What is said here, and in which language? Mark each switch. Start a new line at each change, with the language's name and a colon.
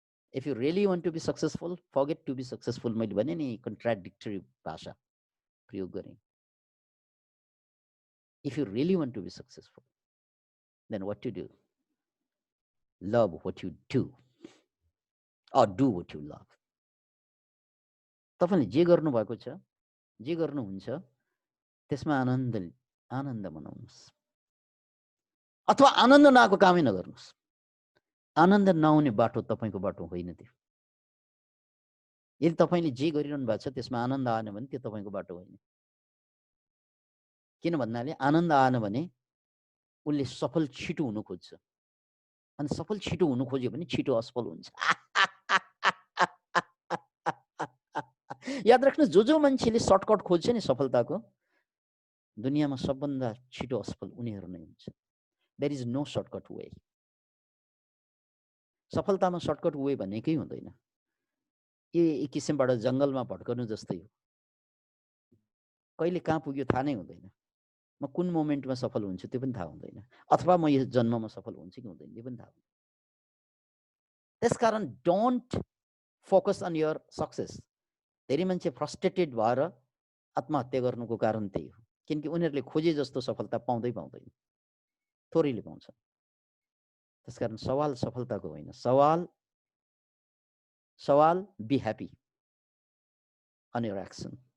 English: If you really want to be successful, forget to be successful.
Nepali: मैले भने नि contradictory भाषा प्रयोग गरेँ।
English: If you really want to be successful, then what to do? Love what you do, or do what you love.
Nepali: तपाईले जे गर्नु भएको छ, जे गर्नुहुन्छ, त्यसमा आनन्द मनाउनुहोस्। अथवा आनन्द नआएको कामै नगर्नुहोस्। आनन्द नआउने बाटो तपाईको बाटो होइन त्यो। यदि तपाईले जे गरिरहनु भएको छ त्यसमा आनन्द आएन भने त्यो तपाईको बाटो होइन। किन भन्नाले आनन्द आएन भने उनले सफल छिटो हुनु खोज्छ, अनि सफल छिटो हुनु खोज्यो भने छिटो असफल हुन्छ। याद राख्नुहोस्, जो मान्छेले सर्टकट खोज्छ नि सफलताको, दुनियाँमा सबभन्दा छिटो असफल उनीहरू नै हुन्छ।
English: There is no shortcut way.
Nepali: सफलतामा shortcut way भनेकै हुँदैन। एक किसिमबाट जङ्गलमा भट्कनु जस्तै हो। कहिले कहाँ पुग्यो थाहा नै हुँदैन। म कुन मोमेन्टमा सफल हुन्छु त्यो पनि थाहा हुँदैन, अथवा म यस जन्ममा सफल हुन्छु कि हुँदैन त्यो पनि थाहा हुँदैन। त्यसकारण
English: Don't focus on your success.
Nepali: धेरै मान्छे फ्रस्ट्रेटेड भएर आत्महत्या गर्नुको कारण त्यही हो, किनकि उनीहरूले खोजे जस्तो सफलता पाउँदैन, थोरैले पाउँछ। त्यसकारण सवाल सफलताको होइन, सवाल
English: Be happy on your action.